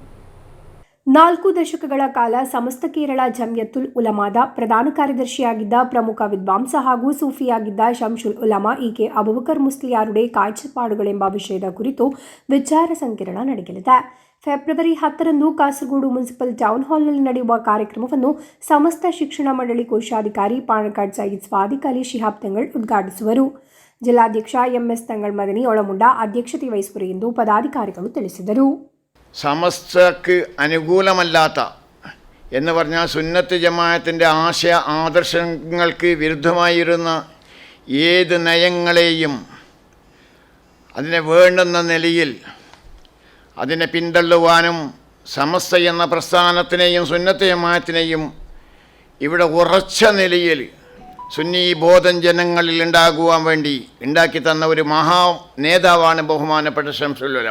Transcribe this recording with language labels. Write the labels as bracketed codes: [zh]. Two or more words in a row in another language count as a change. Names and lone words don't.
[kn] 4 ದಶಕಗಳ ಕಾಲ ಸಮಸ್ತ ಕೇರಳ ಜಮಿಯತುಲ್ ಉಲಮಾದ ಪ್ರಧಾನ ಕಾರ್ಯದರ್ಶಿಯಾಗಿದ್ದ ಪ್ರಮುಖ ವಿದ್ವಾಂಸ ಹಾಗೂ ಸೂಫಿಯಾಗಿದ್ದ ಶಂಸುಲ್ ಉಲಮಾ ಈಕೆ ಅಬುಬಕರ್ ಮುಸ್ಲಿಯಾರುಡೆ ಕಾಯ್ಚಪಾಡುಗಳೆಂಬ ವಿಷಯದ ಕುರಿತು ವಿಚಾರ ಸಂಕಿರಣ ನಡೆಯಲಿದೆ. ಫೆಬ್ರವರಿ 10ರಂದು ಕಾಸರಗೋಡು ಮುನ್ಸಿಪಲ್ ಟೌನ್ ಹಾಲ್ನಲ್ಲಿ ನಡೆಯುವ ಕಾರ್ಯಕ್ರಮವನ್ನು ಸಮಸ್ತ ಶಿಕ್ಷಣ ಮಂಡಳಿ ಕೋಶಾಧಿಕಾರಿ ಪಾಣಕಾಡ್ ಸಯೀದ್ ಸ್ವಾದಿಕ್ ಅಲಿ ಶಿಹಾಬ್ ತಂಗಳ್ ಉದ್ಘಾಟಿಸುವರು. ಜಿಲ್ಲಾಧ್ಯಕ್ಷ MS ತಂಗಳ್ ಮದನಿ ಒಳಮುಂಡ ಅಧ್ಯಕ್ಷತೆ ವಹಿಸುವರು ಎಂದು ಪದಾಧಿಕಾರಿಗಳು ತಿಳಿಸಿದರು. [ml] സമസ്തക്ക് അനുകൂലമല്ലാത്ത എന്ന് പറഞ്ഞാൽ സുന്നത്ത് ജമാഅത്തിൻ്റെ ആശയ ആദർശങ്ങൾക്ക് വിരുദ്ധമായിരുന്ന ഏത് നയങ്ങളെയും അതിനെ വേണ്ടുന്ന നിലയിൽ അതിനെ പിന്തള്ളുവാനും സമസ്ത എന്ന പ്രസ്ഥാനത്തിനെയും സുന്നത്ത് ജമാഅത്തിനെയും ഇവിടെ ഉറച്ച നിലയിൽ സുന്നി ബോധം ജനങ്ങളിൽ ഉണ്ടാകുവാൻ വേണ്ടി ഉണ്ടാക്കി തന്ന ഒരു മഹാ നേതാവാണ് ബഹുമാനപ്പെട്ട ശംസുൽ ഉലമ.